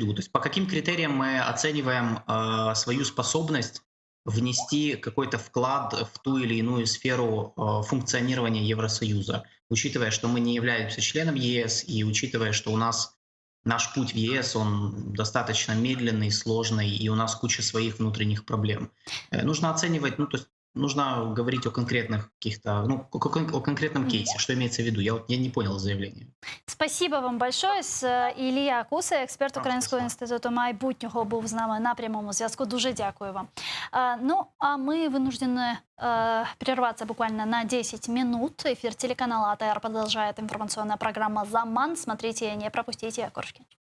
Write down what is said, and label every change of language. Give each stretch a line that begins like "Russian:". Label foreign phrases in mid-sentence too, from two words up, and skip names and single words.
Russian: То есть по каким критериям мы оцениваем свою способность внести какой-то вклад в ту или иную сферу функционирования Евросоюза, учитывая, что мы не являемся членом ЕС и учитывая, что у нас наш путь в ЕС, он достаточно медленный, сложный, и у нас куча своих внутренних проблем. Нужно оценивать, ну, то есть нужно говорить о конкретных каких-то, ну, о конкретном кейсе. Что имеется в виду? Я не понял заявление. Спасибо вам большое.
Ukrainian: Ілія Куса, експерт Українського інституту майбутнього, був з нами на прямому зв'язку. Дуже дякую вам.
Russian: Ну, а мы вынуждены прерваться буквально на 10 минут. Эфир телеканала АТР продолжает информационная программа «Заман». Смотрите, не пропустите, Коршкин.